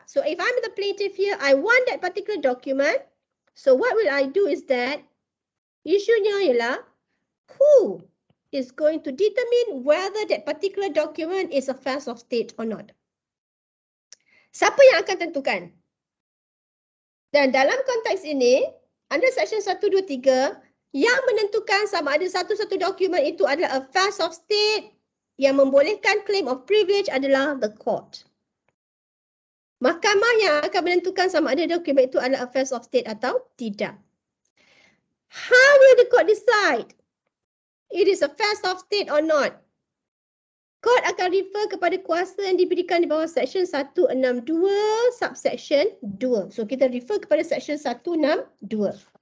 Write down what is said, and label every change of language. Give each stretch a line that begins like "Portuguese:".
English: So if I'm the plaintiff here, I want that particular document. So what will I do is that
Malay: isunya ialah
English: who is going to determine whether that particular document is affairs of state or not.
Malay: Siapa yang akan tentukan? Dan dalam konteks ini, under section 123, yang menentukan sama ada satu-satu dokumen itu adalah affairs of state yang membolehkan claim of privilege adalah the court. Mahkamah yang akan menentukan sama ada dokumen itu adalah affairs of state atau tidak.
English: How will the court decide it is affairs of state or not?
Malay: Court akan refer kepada kuasa yang diberikan di bawah section 162 subsection 2. So kita refer kepada section 162.